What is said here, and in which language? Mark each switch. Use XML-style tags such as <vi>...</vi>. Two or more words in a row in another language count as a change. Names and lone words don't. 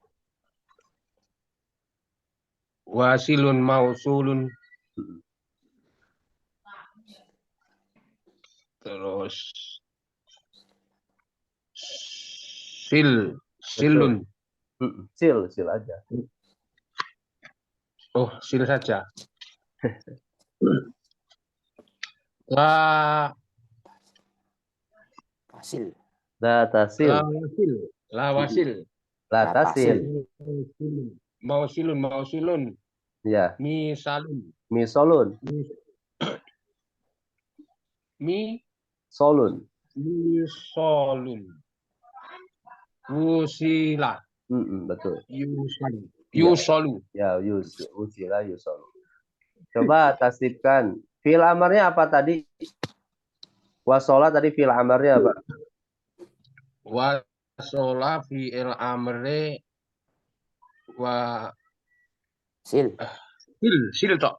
<ar>واصلٌ موصولٌ terus silun.</ar> <id>Sil aja. Oh, sil saja.</id> <ar>La لا تصل. wasil. لا تصل. Mausilun.</ar> <id>Ya.</id> <ar>Misalun. موصلٌ. صلٌ. موصلٌ. وُصِلَ.</ar> <id>Betul.</id> <ar>Yusolu. Ya, وُصِلَ يُوصَلُ.</ar> <id>Coba tasdifkan. Fi'il amarnya apa tadi? Wasola tadi fi'il amarnya apa?</id> <ar>وصل فعل أمر و Sil.</ar> <id>sil tok.</id>